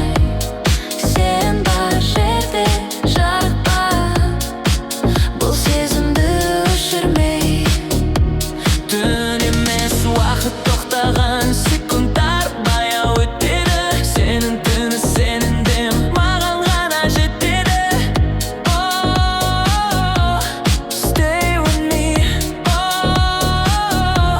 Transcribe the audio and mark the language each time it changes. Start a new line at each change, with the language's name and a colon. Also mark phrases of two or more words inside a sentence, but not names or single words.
Kazakh: Сен бар жерде жарық бар, бұл сезімді өшірмей. Түн емес, уақыт тоқтаған секундтар баяу өтеді. Сенің түні сенінде маған ғана жетеді.
English: Oh, stay with me. Oh,